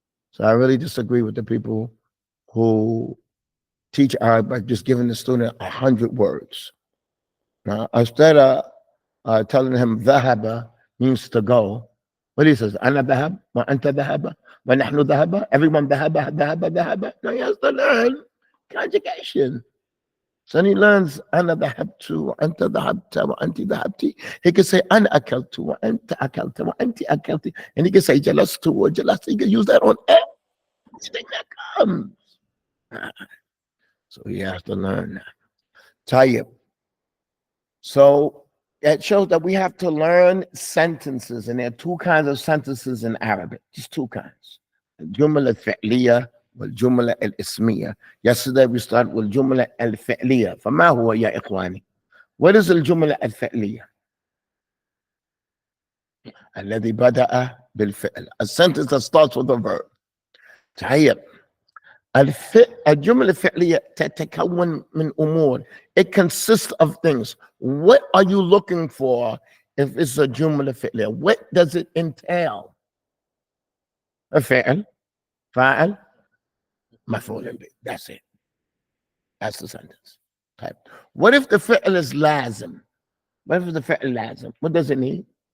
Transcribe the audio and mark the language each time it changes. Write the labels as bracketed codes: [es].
[en] So I really disagree with the people who teach Arabic by just giving the student 100 words. Now, instead of telling him ذهب means to go, what he says, [ar] أنا ذهب وأنت ذهب ونحن ذهب, [en] everyone ذهب. Now he has to learn conjugation. So then he learns [ar] أنا ذهبت وأنت ذهبت وأنت ذهبتي. [en] He can say [ar] أنا أكلت وأنت أكلت وأنت أكلتي. [en] And he can say [ar] جلست وجلست. [en] He can use that on everything that comes. So he has to learn that. Tayyib. So it shows that we have to learn sentences, and there are two kinds of sentences in Arabic, just two kinds. [ar] الجملة الفعلية والجملة الاسمية. [en] Yesterday we started with [ar] الجملة الفعلية. فما هو يا إخواني? [en] What is الجملة الفعلية? [ar] الذي بدأ بالفعل. [en] A sentence that starts with a verb. [ar] طيب. الجملة الفعلية تتكون من أمور. [en] It consists of things. What are you looking for if it's a جملة فعلية? What does it entail? فعل, فاعل, مفعول به. That's it. That's the sentence. Type. What if the فعل is لازم? What if the فعل لازم? What does it need?